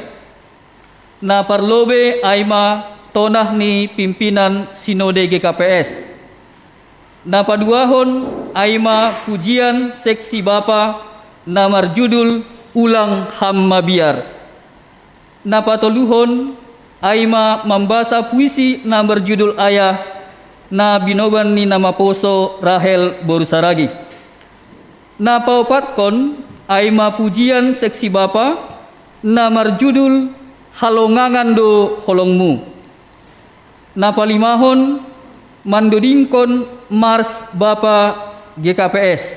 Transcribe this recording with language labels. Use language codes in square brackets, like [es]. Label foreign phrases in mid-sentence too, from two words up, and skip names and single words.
[bts] Na parlobe aima tonah ni pimpinan Sinode GKPS. Na paduahon aima pujian seksi Bapa na marjudul ulang hamma biar. Na patoluhon aima [id] membaca puisi [bts] na berjudul Ayah na binoban ni nama poso Rahel Borusaragi. Na paupatkon aima pujian seksi Bapa na marjudul Halongangan do holongmu. Na palimahon mandodingkon Mars Bapa GKPS.